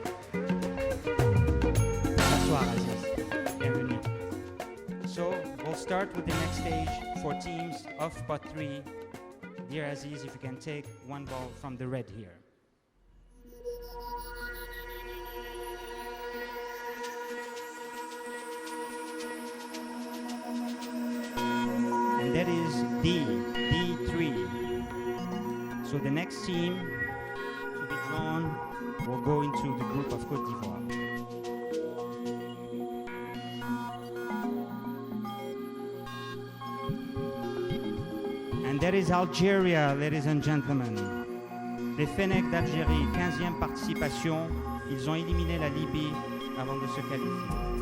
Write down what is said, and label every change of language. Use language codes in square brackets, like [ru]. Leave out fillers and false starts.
[fr] Bonsoir Aziz, bienvenue. [en] So we'll start with the next stage for teams of pot 3. Dear Aziz, if you can take one ball from the red here. And that is D3. So the next team to be drawn will go into the group of Côte d'Ivoire. And that is Algeria, ladies and gentlemen. [fr] Les Fennecs d'Algérie, 15e participation. Ils ont éliminé la Libye avant de se qualifier.